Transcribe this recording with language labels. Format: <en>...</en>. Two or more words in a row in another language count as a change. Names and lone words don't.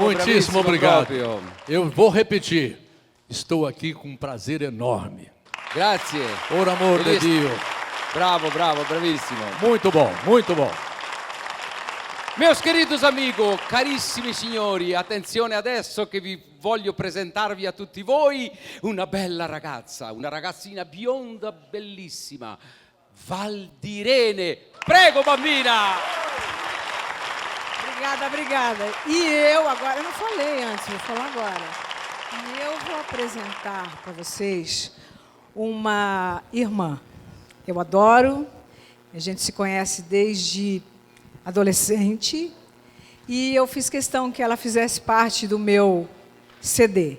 <pt>Muitíssimo</pt> <it>bravissimo</it> <pt>obrigado.</pt> <it>proprio.</it> <pt>Eu vou repetir. Estou aqui com um prazer enorme.</pt> <it>Grazie.</it> <pt>Por amor de Dio.</pt> <it>Bravo, bravo, bravissimo.</it> <pt>Muito bom, muito bom. Meus queridos amigos,</pt> <it>carissimi signori, attenzione adesso che vi voglio presentarvi a tutti voi una bella ragazza, una ragazzina bionda bellissima, Valdirene. Prego, bambina!</it> <pt>Obrigada, obrigada. E eu agora, eu não falei antes, vou falar agora. E eu vou apresentar para vocês uma irmã. Eu adoro, a gente se conhece desde adolescente e eu fiz questão que ela fizesse parte do meu CD.</pt>